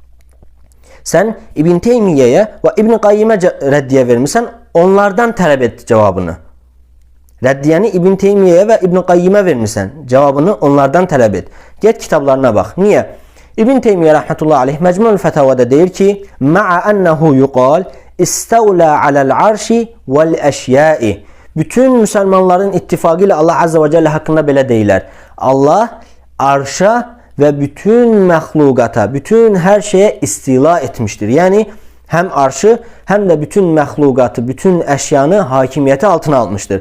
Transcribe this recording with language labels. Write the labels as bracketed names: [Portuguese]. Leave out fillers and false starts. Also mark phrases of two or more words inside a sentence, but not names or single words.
[Azerbaijani] Sən İbn Teymiyyəyə və İbn Qayyimə rəddiyə vermirsən, onlardan tələb et cavabını. Rəddiyəni İbn Teymiyyəyə və İbn Qayyimə vermirsən, cavabını onlardan tələb et. Get kitablarına bax. Niyə? İbn Teymiyyə [Arabic] رحمة الله عليه [Azerbaijani] Məcmu'l Fətavada deyir ki, [Arabic] "مع أنه يقال استولى على العرش والأشياء." [Turkish] Bütün Müslümanların ittifakı ile Allah [Arabic] عز وجل [Turkish] hakkında [Azerbaijani] belə deyirlər. [Turkish] Allah arşa ve bütün məxluqata, bütün her şeye istila etmiştir. Yani hem arşı hem de bütün məxluqatı, bütün əşyanı hakimiyyəti altına almıştır.